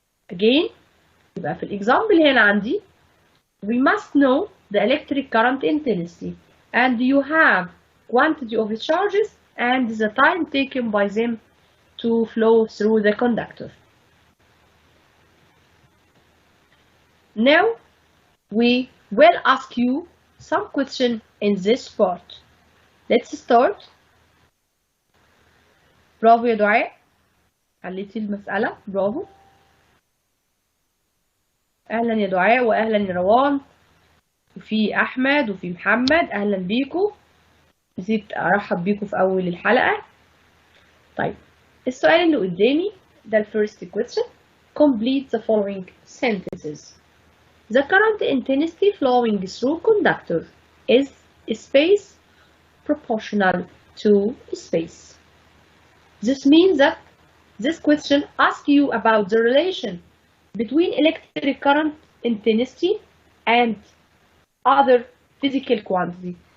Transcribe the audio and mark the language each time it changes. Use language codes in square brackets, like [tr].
[en] Again, [ar] يبقى في الexample هنا عندي [en] we must know the electric current intensity, and you have quantity of charges and the time taken by them to flow through the conductor. Now we will ask you some question in this part. Let's start. [ar] برافو يا دعاء، حليتي المسألة، برافو. أهلا يا دعاء وأهلا يا روان، وفي أحمد وفي محمد، أهلا بيكم. نسيت أرحب بيكم في أول الحلقة. طيب السؤال اللي قدامي ده ال first question. [en] Complete the following sentences. The current intensity flowing through conductor is space proportional to space. This means that this question asks you about the relation between electric current intensity and other physical quantity.